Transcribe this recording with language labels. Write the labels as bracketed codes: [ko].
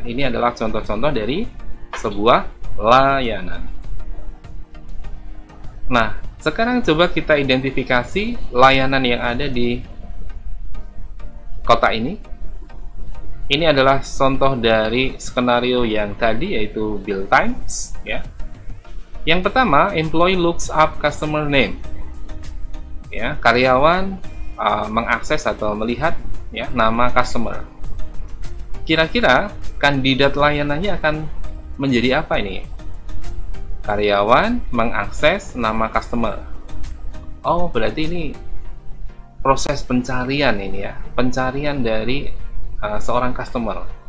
[id] Ini adalah contoh-contoh dari sebuah layanan. Nah, sekarang coba kita identifikasi layanan yang ada di kota ini. Ini adalah contoh dari skenario yang tadi, yaitu build times, ya. [en] Yang pertama, employee looks up customer name. [id] Ya, karyawan mengakses atau melihat ya nama customer. Kira-kira kandidat layanannya akan menjadi apa ini? Karyawan mengakses nama customer. Oh, berarti ini proses pencarian ini ya, pencarian dari seorang customer.